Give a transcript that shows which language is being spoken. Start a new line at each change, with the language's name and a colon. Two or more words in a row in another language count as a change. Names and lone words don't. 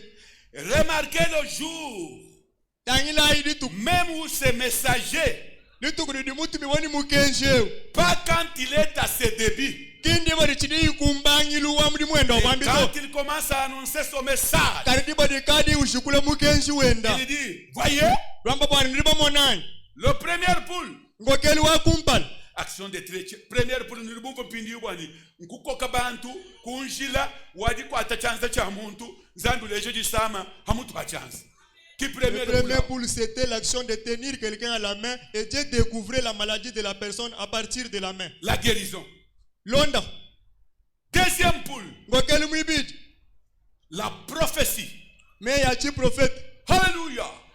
French: remarquez le jour même où ces messagers, pas quand il est à ses débuts, et quand il commence à annoncer son message, il dit, voyez, le premier poule, action de première poule, nous devons
Luba-Lulua: pindi wani, nkukoka bantu, kunjila, wadi kwa tachanza cha muntu, zandu leje di sama, hamutu bachanza.
French: Le premier poule, c'était l'action de tenir quelqu'un à la main et Dieu découvrait la maladie de la personne à partir de la main. La guérison. Londa. Deuxième poule. La prophétie. Mais y a-t-il prophète? Alléluia.